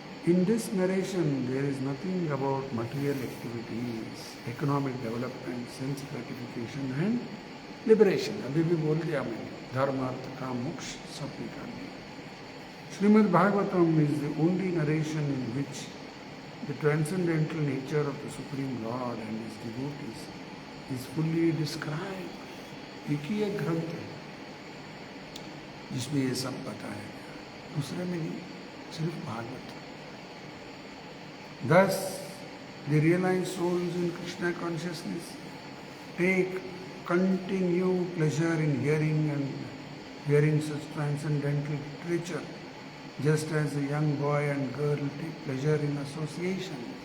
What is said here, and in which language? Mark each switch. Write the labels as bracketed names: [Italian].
[English] In this narration, there is nothing about material activities, economic development, sense gratification and liberation. [Hindi] अभी भी बोल दिया मैंने, धर्म अर्थ काम मोक्ष सब निकाल दिया। [English] Srimad Bhagavatam is the only narration in which the transcendental nature of the Supreme Lord and His devotees is fully described. [Hindi] एक ही एक ग्रंथ है जिसमें ये सब बताया गया, दूसरे में नहीं, सिर्फ Bhagavat. [English] Thus, the realized souls in Krishna consciousness take continued pleasure in hearing such transcendental literature, just as a young boy and girl take pleasure in association.